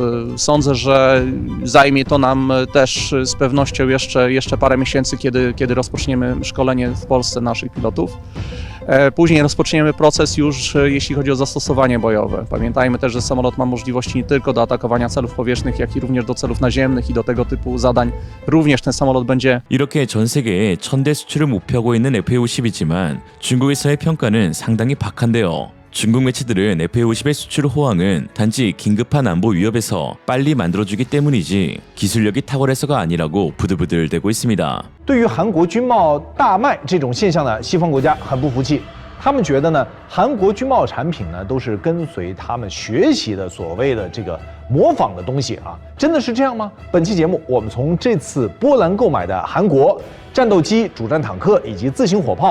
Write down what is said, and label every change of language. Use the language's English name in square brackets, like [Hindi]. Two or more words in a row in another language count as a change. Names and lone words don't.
[Polish] Sądzę, że zajmie to nam też z pewnością jeszcze parę miesięcy, kiedy rozpoczniemy szkolenie w Polsce naszych pilotów. Później rozpoczniemy proces już, jeśli chodzi o zastosowanie bojowe. Pamiętajmy też, że samolot ma możliwości nie tylko do atakowania celów powietrznych, jak i również do celów naziemnych i do tego typu zadań. Również ten samolot będzie [Korean] 이렇게 전 세계에 1000대 수출을 목표하고 있는 FA-50이지만 중국에서의 평가는 상당히 박한데요. 중국 매체들은 FA-50의 수출 호황은 단지 긴급한 안보 위협에서 빨리 만들어주기 때문이지 기술력이 탁월해서가 아니라고 부들부들대고 있습니다. [Chinese] 对于韩国军贸大卖这种现象呢，西方国家很不服气。他们觉得呢，韩国军贸产品呢都是跟随他们学习的所谓的这个模仿的东西啊，真的是这样吗？本期节目我们从这次波兰购买的韩国战斗机、主战坦克以及自行火炮。